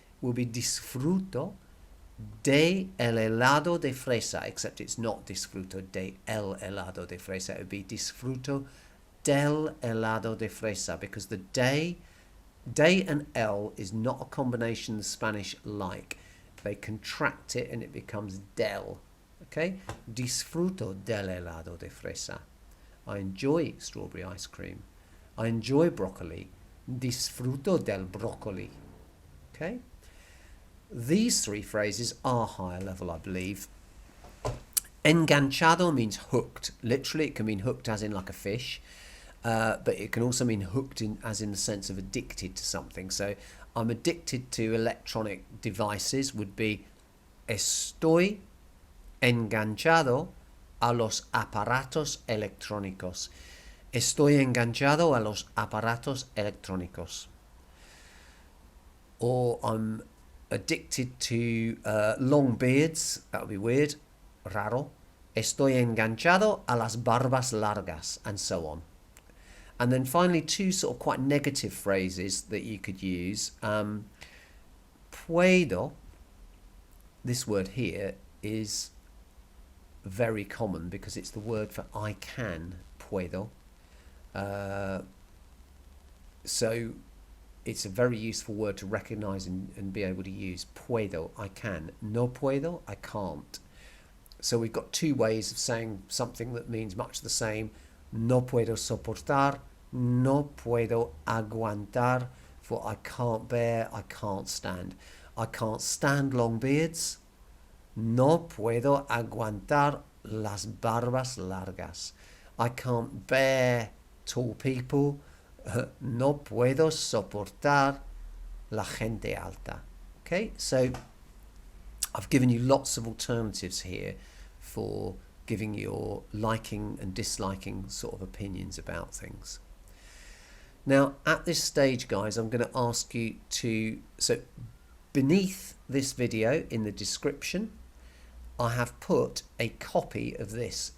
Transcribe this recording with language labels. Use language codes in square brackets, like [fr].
[en] Will be [es] disfruto de el helado de fresa, [en] except it's not disfruto de el helado de fresa. It would be [es] disfruto del helado de fresa, [en] because the de and el is not a combination the Spanish like. They contract it and it becomes del. [es] Okay, disfruto del helado de fresa. [en] I enjoy strawberry ice cream. I enjoy broccoli. [es] Disfruto del broccoli. [en] Okay, these three phrases are higher level, I believe. Enganchado means hooked. Literally, it can mean hooked as in like a fish, but it can also mean hooked in as in the sense of addicted to something. So I'm addicted to electronic devices would be [es] estoy enganchado a los aparatos electrónicos. Estoy enganchado a los aparatos electrónicos. [en] Or I'm addicted to long beards. That would be weird. Raro. [es] Estoy enganchado a las barbas largas, and so on. [en] And then finally, two sort of quite negative phrases that you could use. Puedo, this word here is very common because it's the word for I can, puedo. So it's a very useful word to recognize and be able to use. Puedo, I can. [es] No puedo, [en] I can't. So we've got two ways of saying something that means much the same. [es] No puedo soportar, no puedo aguantar, [en] for I can't bear, I can't stand. I can't stand long beards. [es] No puedo aguantar las barbas largas. [en] I can't bear tall people. [es] No puedo soportar la gente alta. [en] Okay, so I've given you lots of alternatives here for giving your liking and disliking sort of opinions about things. Now, at this stage, guys, I'm going to ask you to, so beneath this video in the description, I have put a copy of this.